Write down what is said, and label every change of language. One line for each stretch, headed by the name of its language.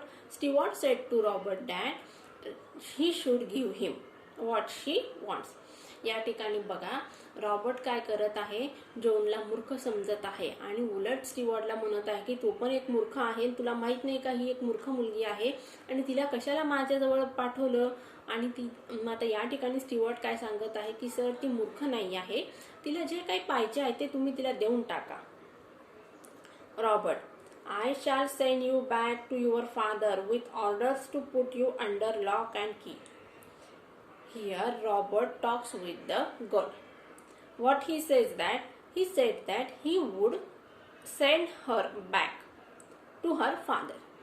English: Stewart said to Robert that he should give him what she wants.
Marathi: या ठिकाणी बघा Robert काय करत आहे, जोनला मूर्ख समजत आहे आणि उलट स्टीवर्टला म्हणत आहे की तू पण एक मूर्ख आहे, तुला माहित नाही का ही एक मूर्ख मुलगी आहे आणि तिला कशाला माझ्याजवळ पाठवलं. आणि ती आता या ठिकाणी स्टीवर्ट काय सांगत आहे की सर ती मूर्ख नाही आहे, तिला जे काही पाहिजे आहे ते तुम्ही तिला देऊन टाका.
English: Robert, I shall send you back to your father with orders to put you under lock and key. Here Robert talks with the girl. What he says that he said that he would send her back to her father.